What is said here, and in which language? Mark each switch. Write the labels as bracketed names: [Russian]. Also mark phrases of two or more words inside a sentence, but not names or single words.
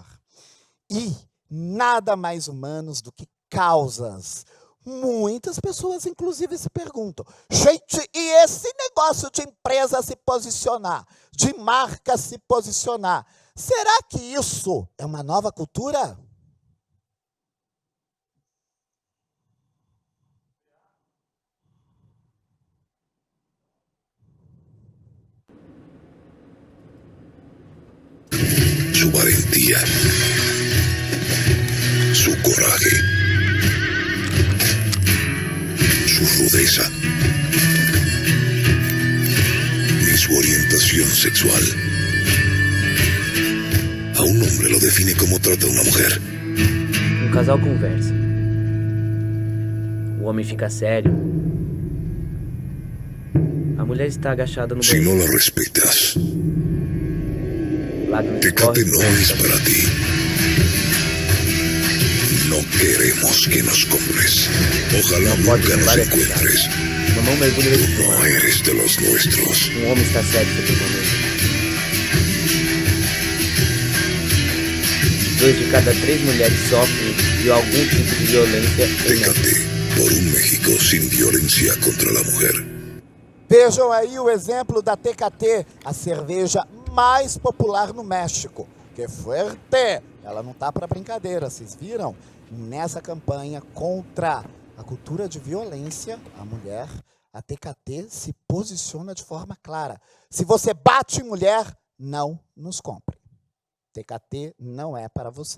[Portuguese] E nada mais humanos do que causas. Muitas pessoas, inclusive, se perguntam, gente, e esse negócio de empresa se posicionar, de marca se posicionar, será que isso é uma nova cultura? [Spanish] Su valentía, su coraje, su rudeza y su orientación sexual. A un hombre lo define como trata a una mujer. [Portuguese] Um casal conversa. O homem fica sério. A mulher está agachada no [Spanish] Si no la respetas, Tecate no es para ti. No queremos que nos compres. Ojalá nunca nos encuentres. Tú no eres de los nuestros. [Portuguese] Um homem está sério sobre uma mesa. 2 de cada 3 mulheres sofrem de algum tipo de violência. [Spanish] Tecate por un México sin violencia contra la mujer. [Portuguese] Vejam aí o exemplo da Tecate, a cerveja mais popular no México. [Spanish] Que fuerte! [Portuguese] Ela não tá para brincadeira, vocês viram? Nessa campanha contra a cultura de violência à mulher, a Tecate se posiciona de forma clara. Se você bate em mulher, não nos compre. Tecate não é para você.